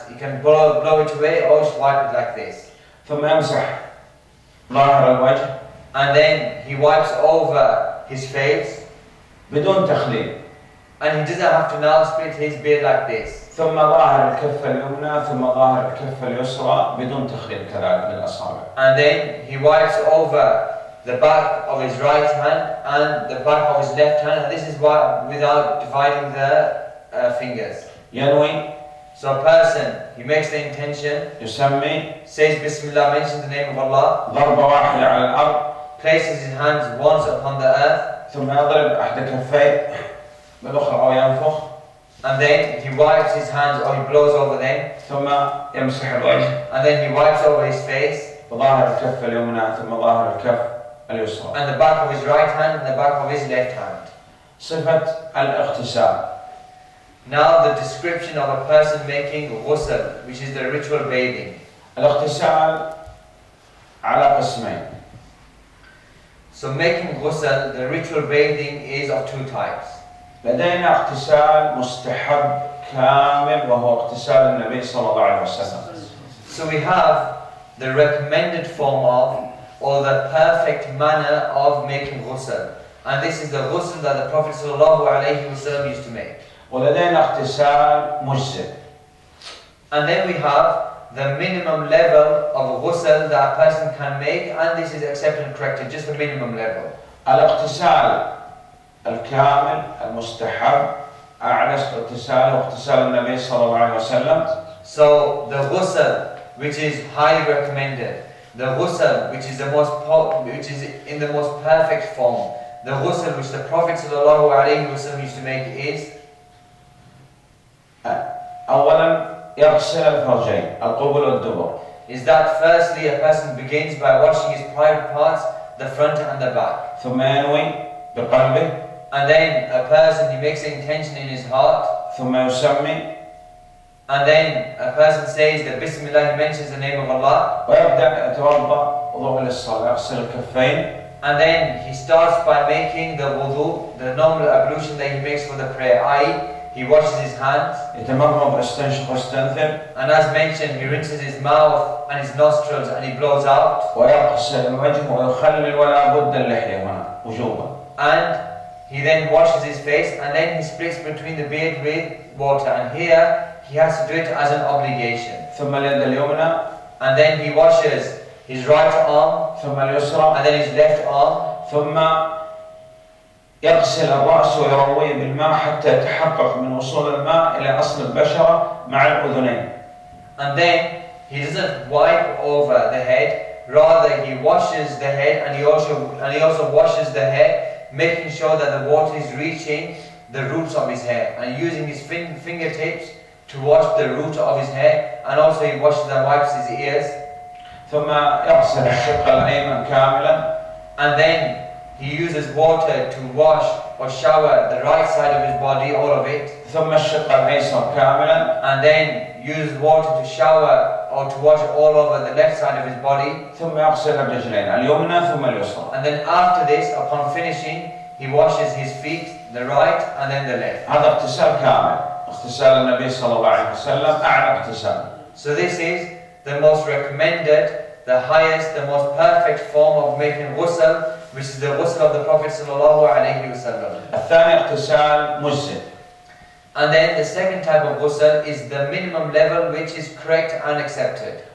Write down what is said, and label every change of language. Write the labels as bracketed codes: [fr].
[en] He can blow it away or just wipe it like this. [ar] ثم يمسح ظاهر الوجه. [en] And then he wipes over his face. [ar] بدون تخليل. [en] And he doesn't have to now split his beard like this. [ar] ثم ظاهر الكفة اليمنى ثم ظاهر الكفة اليسرى بدون تخليل كذلك بالأصابع. [en] And then he wipes over the back of his right hand and the back of his left hand, and this is why without dividing the fingers. [ar] ينوي. [en] So a person, he makes the intention, [ar] يسمي, [en] says Bismillah, mentions the name of Allah, [ar] ضربة واحدة على الأرض, [en] places his hands once upon the earth, [ar] ثم يضرب أحد كفيه بالأخرى أو ينفخ. [en] and then he wipes his hands or he blows over them. [ar] ثم يمسح الوجه. [en] And then he wipes over his face. [ar] وظاهر الكف اليمنى ثم ظاهر الكف اليسرى. [en] And the back of his right hand and the back of his left hand. [ar] صفة الاغتسال. [en] Now the description of a person making ghusl, which is the ritual bathing. [ar] الاغتسال على قسمين. [en] So making ghusl, the ritual bathing, is of two types. [ar] لدينا اغتسال مستحب كامل وهو اغتسال النبي صلى الله عليه وسلم. [en] So we have the recommended form of, or the perfect manner of making ghusl. And this is the ghusl that the Prophet ﷺ used to make. [ar] ولدينا اغتسال مجزئ. [en] And then we have the minimum level of ghusl that a person can make, and this is accepted and corrected, just the minimum level. [ar] الاغتسال الكامل المستحب أعلى اغتسال واغتسال النبي صلى الله عليه وسلم. [en] So the ghusl which is highly recommended, the ghusl which is in the most perfect form, the ghusl which the Prophet ﷺ used to make is [ar] أولا يغسل الفرجين القبل والدبر. [en] Is that firstly a person begins by washing his private parts, the front and the back. [ar] ثم ينوي بقلبه. [en] And then a person, he makes the intention in his heart. [ar] ثم يسمي. [en] And then a person says that Bismillah, he mentions the name of Allah. [ar] ويبدأ يتوضأ وضوء للصلاة يغسل الكفين. [en] And then he starts by making the wudu, the normal ablution that he makes for the prayer, i.e. he washes his hands. [ar] يتمضمض ويستنشق ويستنثر. [en] And as mentioned, he rinses his mouth and his nostrils and he blows out. [ar] ويغسل الوجه ويخلل ولا بد اللحية هنا وجوبا. [en] And he then washes his face and then he splits between the beard with water. And here he has to do it as an obligation. [ar] ثم اليد اليمنى. [en] And then he washes his right arm. [ar] ثم اليسرى. [en] And then his left arm. [ar] ثم يغسل الرأس ويرويه بالماء حتى يتحقق من وصول الماء إلى أصل البشرة مع الأذنين. [en] And then he doesn't wipe over the head. Rather, he washes the head and he also washes the hair, making sure that the water is reaching the roots of his hair, and using his fingertips to wash the root of his hair, and also he washes and wipes his ears. [ar] ثم يغسل الشق الأيمن كاملا. [en] And then he uses water to wash or shower the right side of his body, all of it. [ar] ثم الشق الأيسر كاملا. [en] And then uses water to shower or to wash all over the left side of his body. [ar] ثم يغسل الرجلين اليمنى ثم اليسرى. [en] And then after this, upon finishing, he washes his feet, the right and then the left. [ar] هذا اغتسال كامل. اغتسال النبي صلى الله عليه وسلم أعلى اغتسال. [en] So this is the most recommended, the highest, the most perfect form of making ghusl, which is the ghusl of the Prophet sallallahu alaihi wasallam. [ar] الثاني اغتسال مجزئ. [en] And then the second type of ghusl is the minimum level which is correct and accepted.